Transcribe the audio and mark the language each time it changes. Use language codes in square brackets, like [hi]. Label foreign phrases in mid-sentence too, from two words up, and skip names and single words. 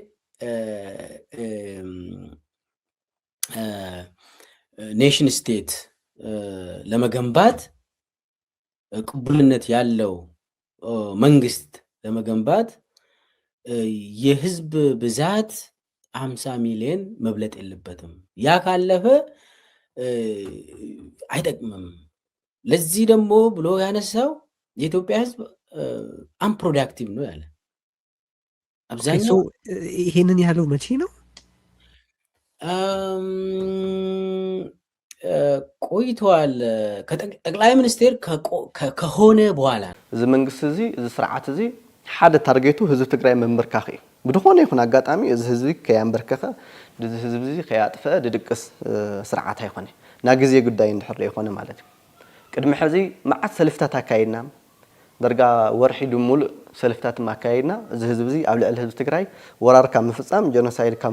[en] nation state [am] ለመገንባት ቅቡልነት ያለው መንግስት ለመገንባት የህዝብ ብዛት 50 ሚሊዮን መብለጥ የለበትም። ያ ካለፈ አይጠቅምም። ለዚህ ደግሞ ብሎ ያነሳው የኢትዮጵያ ህዝብ አንፕሮዳክቲቭ ነው ያለ አብዛኛው። ይሄንን ያለው መቼ ነው? ቆይቷል። ጠቅላይ ሚኒስቴር ከሆነ በኋላ [ti] እዚ መንግስት እዚ እዚ ስርዓት እዚ ሓደ ታርጌቱ ህዝብ ትግራይ ምምርካኽ እዩ። ብድኾነ ይኹን አጋጣሚ እዚ ህዝቢ ከያንበርከኸ እዚ ህዝቢ እዚ ከያጥፈአ ድድቅስ ስርዓት አይኾነ ና ግዜ ጉዳይ እንድሕር ይኾነ ማለት እዩ። ቅድሚ ሕዚ መዓት ሰልፍታት አካይድና ደርጋ ወርሒ ድሙሉእ ሰልፍታት አካይድና እዚ ህዝቢ እዚ ኣብ ልዕሊ ህዝቢ ትግራይ ወራር ካብ ምፍፃም ጀኖሳይድ ካብ